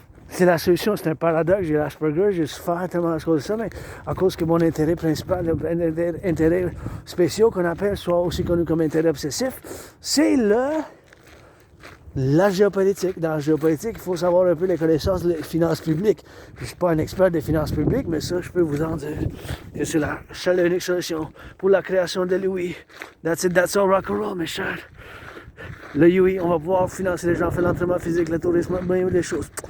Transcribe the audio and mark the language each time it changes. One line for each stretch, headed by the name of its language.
French: C'est la solution, c'est un paradoxe, j'ai l'Asperger, j'ai souffert tellement à cause de ça, mais à cause que mon intérêt principal, intérêt spécial qu'on appelle, soit aussi connu comme intérêt obsessif, c'est la géopolitique. Dans la géopolitique, il faut savoir un peu les connaissances des finances publiques. Je ne suis pas un expert des finances publiques, mais ça, je peux vous en dire. Et c'est la seule et unique solution pour la création de l'UI.
English: That's it, that's all rock and roll,
French: mes chers. Le UI, on va pouvoir financer les gens, faire l'entraînement physique, le tourisme, bien des choses.